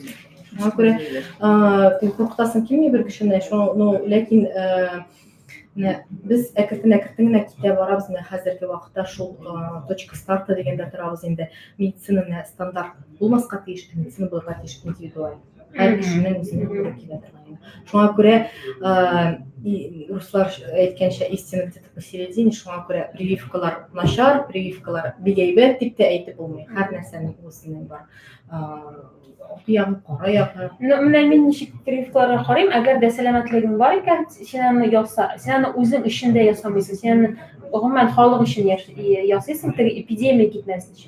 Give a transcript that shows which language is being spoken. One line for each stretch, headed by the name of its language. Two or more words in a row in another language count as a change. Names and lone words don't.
Tatar: Шуңа күрә куркытасың килми бер кешене, ләкин без әкрен-әкрен китә барабыз. Хәзерге вакытта шул
Russian: точка старта
Tatar: дигәндә торабыз инде. Медицина стандарт булмаска тиеш, медицина булырга тиеш индивидуаль. Һәр кешенең үзенә туры килә торган. Шуңа күрә руслар әйткәнчә
Russian: истина где-то посередине.
Tatar: Шуңа күрә прививкалар начар, прививкалар бик әйбәт дип тә әйтеп булмый. Һәр нәрсәнең үзенең бар. Кара ягы. Менә мин ничек прививкаларга карыйм, әгәр дә сәламәтлегең бар икән, син аны яса, син аны үзең өчен дә ясамыйсың, син аны гомумән халык өчен ясыйсың, теге эпидемия китмәсен өчен.